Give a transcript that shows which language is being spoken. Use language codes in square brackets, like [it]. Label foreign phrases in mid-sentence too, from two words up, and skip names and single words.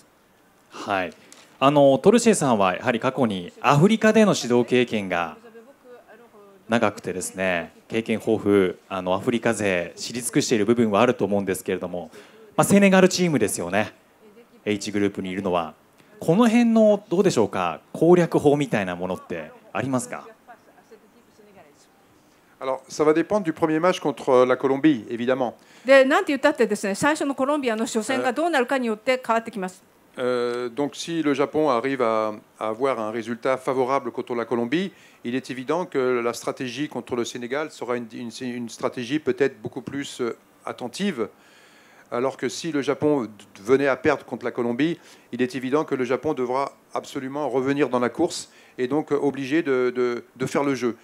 [ja] はい、トルシエさんはやはり過去にアフリカでの指導経験が長くてですね、経験豊富、アフリカ勢知り尽くしている部分はあると思うんですけれども、セネガルチームですよね、H グループにいるのは。この辺のどうでしょうか、攻略法みたいなものってありますか [fr] ？Alors, ça va dépendre du premier match contre la Colombie, évidemment. [ja] で、なんて言ったってですね、最初のコロンビアの初戦がどうなるかによって変わってきます。 [fr] Donc si le Japon arrive à avoir un résultat favorable contre la Colombie, il est évident que la stratégie contre le Sénégal sera une stratégie peut-être beaucoup plus attentive. Alors que si le Japon venait à perdre contre la Colombie, il est évident que le Japon devra absolument revenir dans la course et donc obligé de faire le jeu.